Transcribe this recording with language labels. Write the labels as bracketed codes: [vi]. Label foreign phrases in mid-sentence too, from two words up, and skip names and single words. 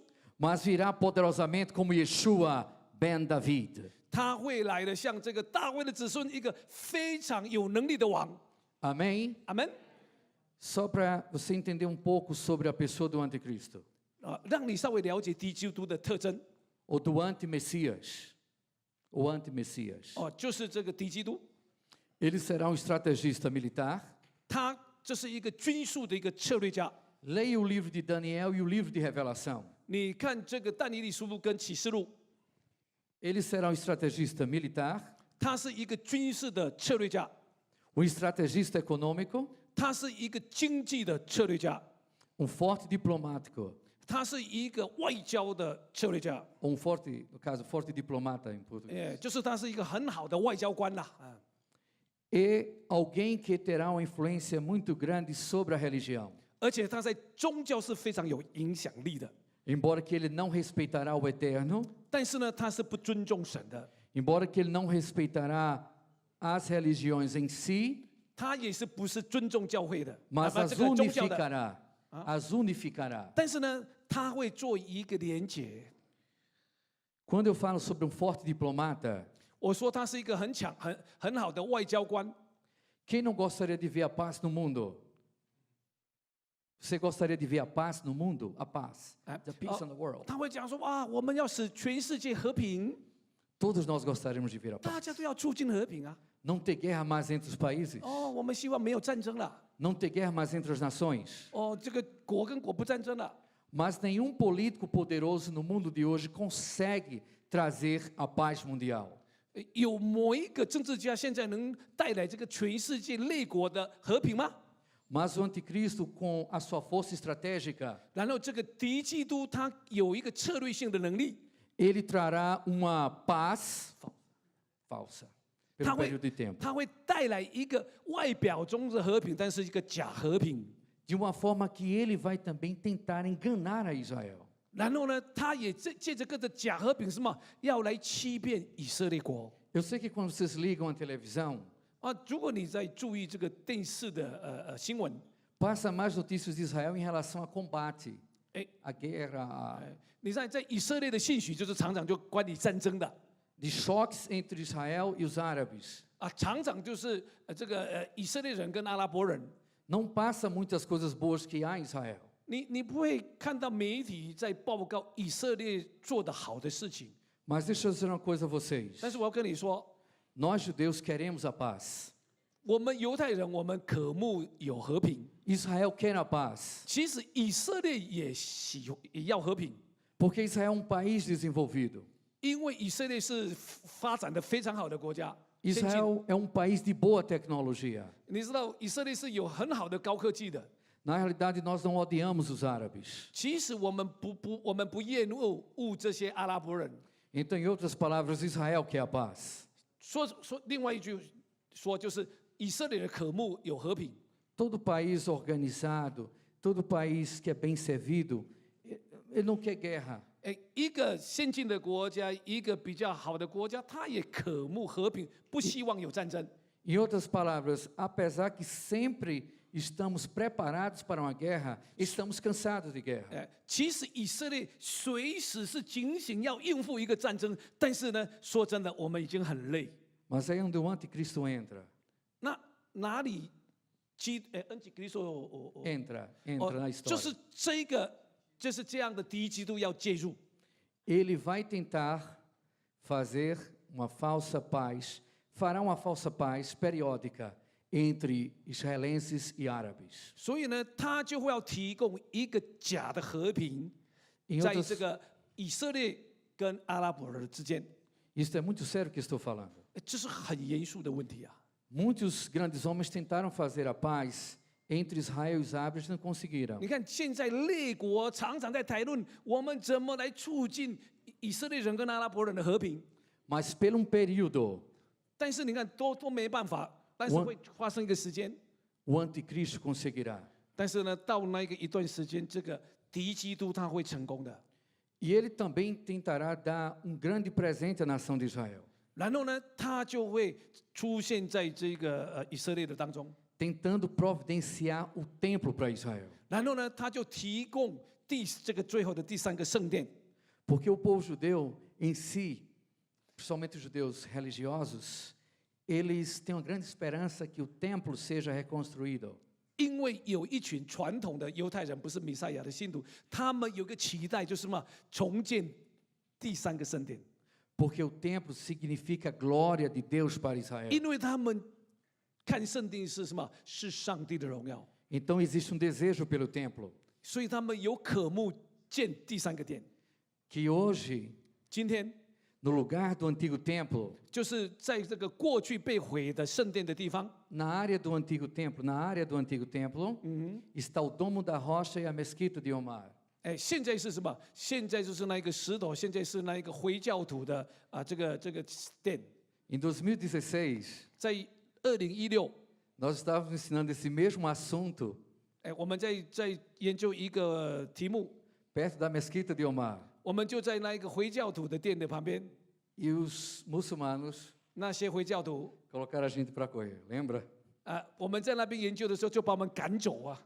[pt] mas virá poderosamente como Yeshua ben David. [zh] 他会来的像这个大卫的子孙，一个非常有能力的王。 [pt] Amém? [zh] 阿门。 [pt] Só para você entender um pouco sobre a pessoa do anticristo, [zh] 让你稍微了解敌基督的特征 [pt] ou do anti-messias, o anti-messias. [zh] 哦，就是这个敌基督， [pt] Ele será um estrategista militar. [zh] 他这是一个军事的一个策略家。 [pt] Leia o livro de Daniel e o livro de Revelação. [zh] 你看这个但以理书录跟启示录， [pt] Ele será um estrategista militar, [zh] 他是一个军事的策略家， [pt] um estrategista econômico, [zh] 他是一个经济的策略家， [pt] forte diplomático, [zh] 他是一个外交的策略家， [pt] um forte, no caso, forte diplomata em português. [zh] 就是他是一个很好的外交官啦。 [pt] E alguém que terá uma influência muito grande sobre a religião. [zh] 而且他在宗教是非常有影响力的， [pt] Embora que ele não respeitará o eterno, [zh] 但是呢，他是不尊重神的， [pt] embora que ele não respeitará as religiões em si, [zh] 他也是不是尊重教会的， [pt] mas [zh] 这 [pt] as [zh] 个宗教的。 [pt] unificará. As unificará. [zh] 但是呢，他会做一个连结。 [pt] Quando eu falo sobre um forte diplomata, [zh] 我说他是一个很好的外交官。 [pt] quem não gostaria de ver a paz no mundo? Você gostaria de ver a paz no mundo? A paz. [en] The peace in the world. [zh] 他会讲说啊，我们要使全世界和平， [pt] Todos nós gostaríamos de ver a [zh] 大 [pt] paz. [zh] 家都要促进和平啊。 [pt] Não ter guerra mais entre os países. [zh] 哦，我们希望没有战争了。 [pt] Não ter guerra mais entre as nações. [zh] 哦，这个国跟国不战争了。 [pt] Mas nenhum político poderoso no mundo de hoje consegue trazer a paz mundial. [zh] 有某一个政治家现在能带来这个全世界列国的和平吗？ [pt] Mas o anticristo, com a sua força estratégica, [zh] 然后这个敌基督他有一个策略性的能力， [pt] ele trará uma paz falsa pelo [zh] 他会 [pt] período de tempo. [zh] 他会带来一个外表中的和平，但是一个假和平。 [pt] De uma forma que ele vai também tentar enganar a Israel. [zh] 然后呢，他也借着个的假和平什么，要来欺骗以色列国。 [pt] Eu sei que quando vocês ligam a televisão, [zh] 啊，如果你在注意这个电视的新闻， [pt] passa mais notícias de Israel em relação a combate, 哎 a guerra, [zh] 你在以色列的信息就是常常就关于战争的 [pt] de choques entre Israel e os árabes. [zh] 啊，常常就是以色列人跟阿拉伯人， [pt] Não passa muitas coisas boas que há em Israel. [zh] 你不会看到媒体在报告以色列做的好的事情， [pt] Mas deixa eu dizer uma coisa a vocês. [zh] 但是我要跟你说， [pt] Nós judeus queremos a paz. [zh] 我们犹太人我们渴慕有和平， [pt] Israel quer a paz. [zh] 其实以色列也要和平， [pt] Porque Israel é um país desenvolvido. [zh] 因为以色列是发展的非常好的国家。先进 [pt] Israel é um país de boa tecnologia. [zh] 你知道以色列是有很好的高科技的。 [pt] Na realidade, nós não odiamos os árabes. [zh] 其实我们不厌恶这些阿拉伯人。 [pt] Então, em outras palavras, Israel quer a paz. [zh] 说另外一句说就是以色列的渴慕有和平。 [pt] Todo país organizado, todo país que é bem servido, ele não quer guerra. [zh] 一个先进的国家，一个比较好的国家，他也渴慕和平，不希望有战争。 [pt] Em outras palavras, apesar que sempre estamos preparados para uma guerra, estamos cansados de guerra. [zh] 其实以色列随时是警醒要应付一个战争，但是呢，说真的，我们已经很累。 [pt] Mas aí é onde o anticristo entra. [zh] 那哪里恩基基督 [pt] Entra na história. [zh] 就是就是这样的第一基督要介入。 [pt] Ele vai tentar fazer uma falsa paz, fará uma falsa paz periódica entre israelenses e árabes. [zh] 所以呢，他就会要提供一个假的和平， [pt] Em [zh] 在 [pt] outras, [zh] 这个以色列跟阿拉伯人之间， [pt] isso é muito sério que estou falando. [zh] 这是很严肃的问题啊。 [pt] Muitos grandes homens tentaram fazer a paz entre Israel e os árabes e não conseguiram. [zh] 你看，现在列国常常在谈论我们怎么来促进以色列人跟阿拉伯人的和平， [pt] Mas por período, [zh] 但是你看都没办法，但是会发生一个时间， [pt] o anticristo conseguirá. [zh] 但是呢，到那个一段时间，这个敌基督他会成功的。 [pt] E ele também tentará dar um grande presente à nação de Israel, [zh] 然后呢，他就会出现在这个以色列的当中， [pt] tentando providenciar o templo para Israel. [zh] 然后呢，他就提供这个最后的第3个圣殿， [pt] Porque o povo judeu em si, principalmente os judeus religiosos, eles têm uma grande esperança que o templo seja reconstruído. [zh] 因为有一群传统的犹太人不是弥赛亚的信徒，他们有个期待，就是什么重建第3个圣殿， [pt] Porque o templo significa a glória de Deus para Israel. [zh] 因为他们看圣殿是什么？是上帝的荣耀， [pt] Então existe um desejo pelo templo, [zh] 所以他们有渴慕建第3个殿。 [pt] que hoje, [zh] 今天 [pt] no lugar do antigo templo, [zh] 就是在这个过去被毁的圣殿的地方， [pt] na área do antigo templo, está o domo da rocha e a mesquita de Omar. [zh] 哎，现在是什么？现在就是那一个石头，现在是那一个回教徒的这个殿。 [pt] Em 2016, [zh] 在2016， [pt] nós estávamos ensinando esse mesmo assunto [zh] 哎，我们在研究一个题目， [pt] perto da mesquita de Omar. [zh] 我们就在那一个回教徒的殿的旁边， [pt] E os muçulmanos [zh] 那些回教徒 [pt] colocaram a gente para correr, lembra? [zh] 我们在那边研究的时候就把我们赶走啊。